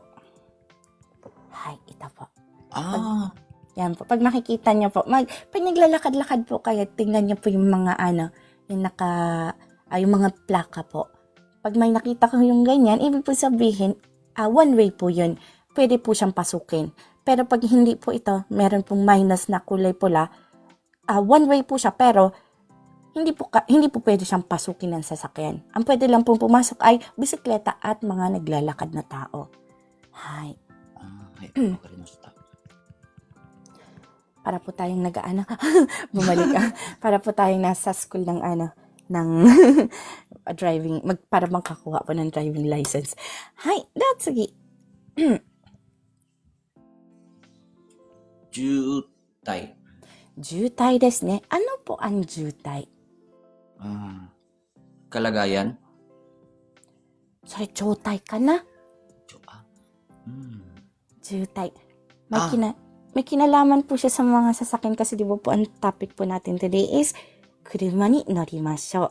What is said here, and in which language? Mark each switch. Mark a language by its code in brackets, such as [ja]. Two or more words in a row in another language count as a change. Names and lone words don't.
[tl] Hay, ito po. Yan po. Pag nakikita niyo po, pag naglalakad-lakad po kayo, tingnan niyo po yung mga yung mga plaka po. Pag may nakita ko yung ganyan, ibig po sabihin, [en] one way [tl] po yun. Pwede po siyang pasukin. Pero pag hindi po ito, meron pong minus na kulay pula, [en] one way [tl] po siya, pero hindi po pwede siyang pasukin ng sasakyan. Ang pwede lang pong pumasok ay bisikleta at mga naglalakad na tao. Hay. Para po tayong bumalik para po tayong nasa school ng driving, para makakuha po ng [en] driving license. [tl] Hay, datsugi. Jutai. [ja] 渋滞ですね. [tl] Ano po ang jutai? Kalagayan. Sorry, jotai ka na? Jutai. May kinalaman po siya sa mga sasakyan kasi di ba po ang topic po natin today is [ja] 車に乗りましょう.